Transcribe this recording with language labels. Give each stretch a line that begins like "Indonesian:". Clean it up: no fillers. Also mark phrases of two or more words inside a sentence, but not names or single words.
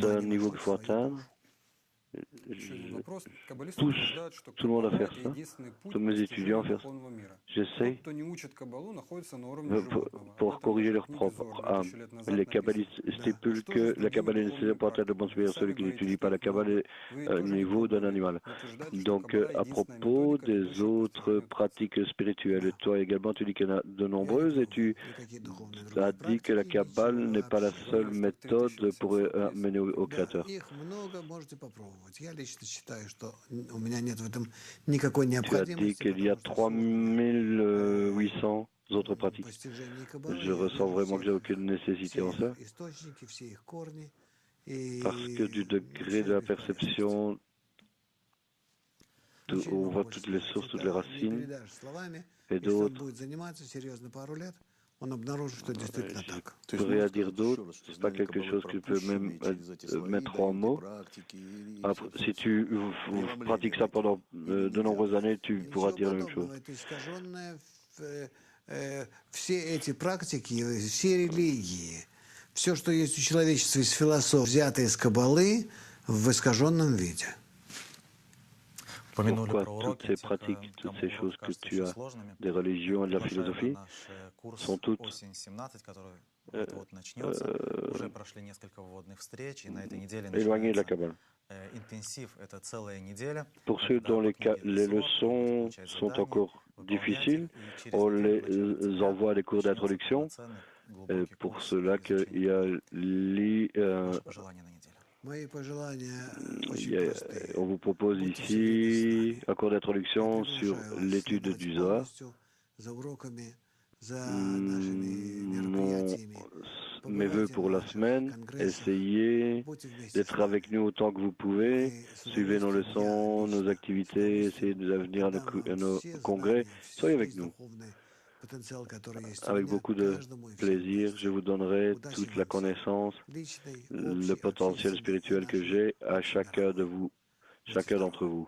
French: D'un
Russian: они
French: niveau
Russian: вошли
French: qu'il
Russian: в
French: faut
Russian: свою
French: atteindre,
Russian: душу. Еще один вопрос. Каббалисты
French: pousse
Russian: утверждают, что
French: tout le monde à
Russian: Каббала
French: faire
Russian: — это
French: ça.
Russian: единственный путь
French: Tous
Russian: к
French: mes
Russian: постижению
French: étudiants faire ça.
Russian: духовного мира.
French: J'essaie
Russian: Тот, кто не учит Каббалу, находится на уровне
French: pour,
Russian: животного.
French: pour
Russian: Об этом
French: corriger
Russian: даже
French: leur
Russian: в книге
French: propre
Russian: Зор
French: âme.
Russian: 2000 лет назад
French: Les
Russian: написано.
French: kabbalistes
Russian: Да.
French: stipulent
Russian: Что же
French: que la
Russian: среди
French: Kabbale est nécessaire
Russian: духовной
French: pour atteindre le bon
Russian: практики? Вы
French: supérieur,
Russian: сами
French: celui qui
Russian: говорите,
French: n'étudie
Russian: что
French: pas la
Russian: их много.
French: Kabbale
Russian: Вы
French: au
Russian: тоже не
French: niveau d'un
Russian: пробовали,
French: animal.
Russian: но утверждаете, что
French: Donc,
Russian: Каббала —
French: à
Russian: единственная
French: propos
Russian: методика,
French: des
Russian: ведущая к
French: autres
Russian: постижению Творца.
French: pratiques spirituelles, toi également, tu dis qu'il y en a de
Russian: Я не
French: nombreuses et tu
Russian: пробовал никакие духовные
French: as
Russian: другие
French: dit que la
Russian: практики,
French: Kabbale
Russian: ничего
French: n'est pas la
Russian: вообще.
French: seule méthode pour 3700 mener au
Russian: Да,
French: Créateur.
Russian: их много, можете попробовать. Я лично считаю, что у меня нет в этом никакой
French: Tu as dit
Russian: необходимости,
French: qu'il y a
Russian: потому что сложное
French: 3800 autres pratiques.
Russian: постижение Каббалы,
French: Je
Russian: я
French: ressens
Russian: вижу
French: vraiment que j'ai
Russian: все
French: aucune nécessité en
Russian: их
French: ça,
Russian: источники, все их корни. И
French: parce que du degré de la perception, on voit toutes les sources, toutes les racines, et d'autres.
Russian: будет заниматься серьезно пару лет, он обнаружит, что действительно так.
French: Je pourrais à dire d'autres, c'est pas quelque chose que tu peux même mettre en mots. Après, si tu pratiques ça pendant de nombreuses années, tu pourras dire la même chose.
Russian: Это искаженное, все эти практики, все религии, все, что есть у человечества из философии, взято из Каббалы в искаженном виде. Упомянули
French: Pourquoi
Russian: про
French: toutes
Russian: уроки,
French: ces
Russian: те,
French: pratiques, toutes
Russian: кому
French: ces
Russian: уроки
French: choses que
Russian: кажутся
French: tu
Russian: очень
French: as
Russian: сложными,
French: des religions et de la
Russian: приглашаю на
French: philosophie
Russian: наш курс
French: sont toutes
Russian: «Осень 17», который вот начнется. Уже прошли несколько вводных встреч, и на этой неделе
French: éloignées de la
Russian: начинается
French: Kabbale.
Russian: интенсив. Это целая неделя.
French: Pour ceux dont les leçons sont encore difficiles, on les envoie à des cours d'introduction. Pour cela qu'il y a
Russian: Мои пожелания
French: il
Russian: очень
French: y a-
Russian: простые.
French: on vous propose ici un cours d'introduction sur l'étude du Zohar.
Russian: За уроками, за нашими мероприятиями.
French: Mes voeux pour la semaine, essayez d'être avec nous autant que vous pouvez, suivez nos leçons, nos activités, essayez de venir à nos congrès, soyez avec nous. Avec beaucoup de plaisir, je vous donnerai toute la connaissance, le potentiel spirituel que j'ai à chacun de vous, chacun d'entre vous.